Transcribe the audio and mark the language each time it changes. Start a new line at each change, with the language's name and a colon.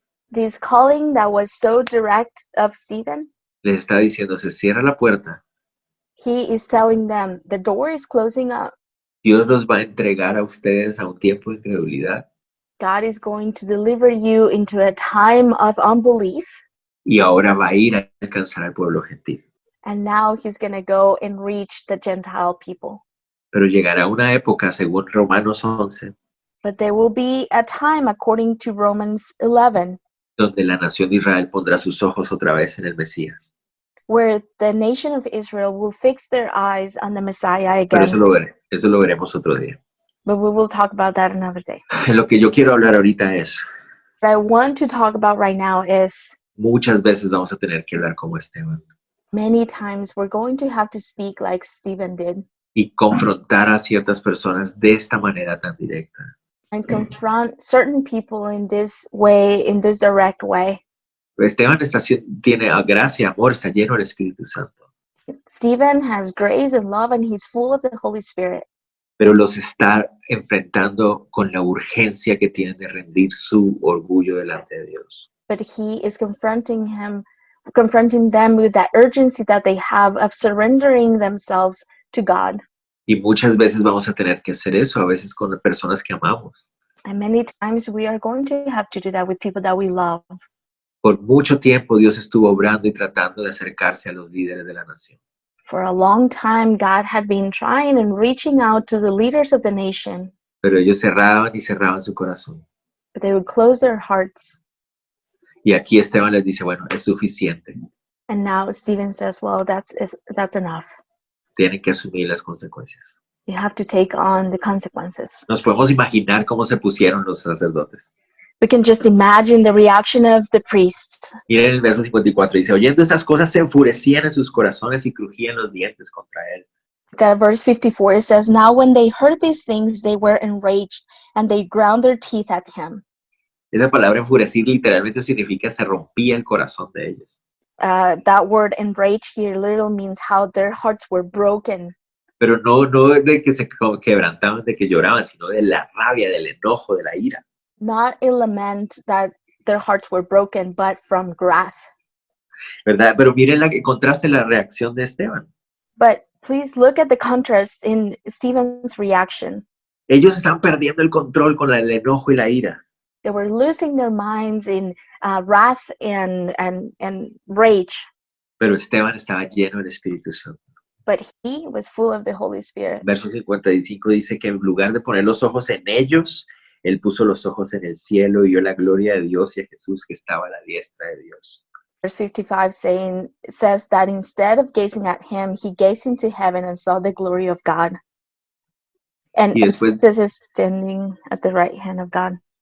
English: this calling that was so direct of Stephen,
Spanish: les está diciendo, se cierra la puerta,
English: he is telling them the door is closing up.
Spanish: Dios los va a entregar a ustedes a un tiempo de incredulidad
English: God is going to deliver you into a time of unbelief,
Spanish: y ahora va a ir a alcanzar al pueblo gentil.
English: and now he's going to go and reach the Gentile people.
Spanish: Pero llegará una época, según Romanos 11,
English: But there will be a time, according to Romans 11,
Spanish: donde la nación de Israel pondrá sus ojos otra vez en el Mesías.
English: where the nation of Israel will fix their eyes on the Messiah
Spanish: Pero
English: again.
Spanish: eso lo veremos otro día.
English: But we will talk about that another day.
Spanish: Lo que yo quiero hablar ahorita es,
English: What I want to talk about right now is
Spanish: muchas veces vamos a tener que hablar como Esteban
English: many times we're going to have to speak like Stephen did
Spanish: y confrontar a ciertas personas de esta manera tan directa.
English: and confront certain people in this way, in this direct way.
Spanish: Esteban tiene gracia, amor, está lleno del Espíritu Santo,
English: Stephen has grace and love and he's full of the Holy Spirit,
Spanish: pero los está enfrentando con la urgencia que tienen de rendir su orgullo delante de Dios.
English: but he is confronting them with that urgency that they have of surrendering themselves to God.
Spanish: Y muchas veces vamos a tener que hacer eso, a veces con personas que amamos.
English: And many times we are going to have to do that with people that we love.
Spanish: Por mucho tiempo Dios estuvo obrando y tratando de acercarse a los líderes de la nación.
English: For a long time, God had been trying and reaching out to the leaders of the nation,
Spanish: Pero ellos cerraban y cerraban su corazón.
English: but they would close their hearts.
Spanish: Y aquí Esteban les dice, bueno, es suficiente.
English: And now Stephen says, well, that's enough.
Spanish: Tienen que asumir las consecuencias.
English: You have to take on the consequences.
Spanish: Nos podemos imaginar cómo se pusieron los sacerdotes.
English: We can just imagine the reaction of the priests.
Spanish: Miren el verso 54, dice, oyendo estas cosas se enfurecían en sus corazones y crujían los dientes contra él.
English: Verse 54, it says, now when they heard these things, they were enraged, and they ground their teeth at him.
Spanish: Esa palabra enfurecer literalmente significa se rompía el corazón de ellos.
English: That word enraged here literally means how their hearts were broken.
Spanish: Pero no de que se quebrantaban, de que lloraban, sino de la rabia, del enojo, de la ira.
English: Not a lament that their hearts were broken, but from wrath.
Spanish: ¿Verdad? Pero miren el contraste, la reacción de Esteban.
English: But please look at the contrast in Stephen's reaction.
Spanish: Ellos están perdiendo el control con el enojo y la ira.
English: They were losing their minds in wrath and rage,
Spanish: Pero Esteban estaba lleno del Espíritu Santo.
English: but he was full of the Holy Spirit.
Spanish: Verso 55 dice que en lugar de poner los ojos en ellos, él puso los ojos en el cielo y vio la gloria de Dios y a Jesús que estaba a la diestra de Dios.
English: Verse 55 says that instead of gazing at him, he gazed into heaven and saw the glory of God. And
Spanish: Y después,
English: this is standing at the right hand of God.